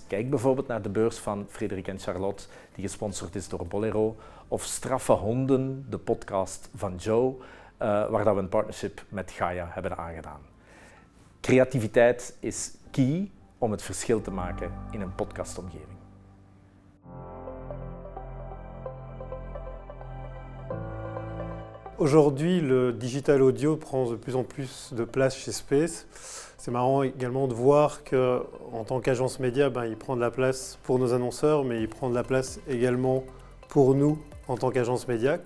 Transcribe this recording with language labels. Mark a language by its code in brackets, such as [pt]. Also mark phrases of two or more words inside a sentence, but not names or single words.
[nl] Kijk bijvoorbeeld naar de beurs van Frederik en Charlotte, die gesponsord is door Bolero, of Straffe Honden, de podcast van Joe, waar dat we een partnership met Gaia hebben aangedaan. Creativiteit is key om het verschil te maken in een podcastomgeving. [fr] Aujourd'hui, le digital audio prend de plus en plus de place chez Space. C'est marrant également de voir qu'en tant qu'agence média, il prend de la place pour nos annonceurs, mais il prend de la place également pour nous en tant qu'agence média.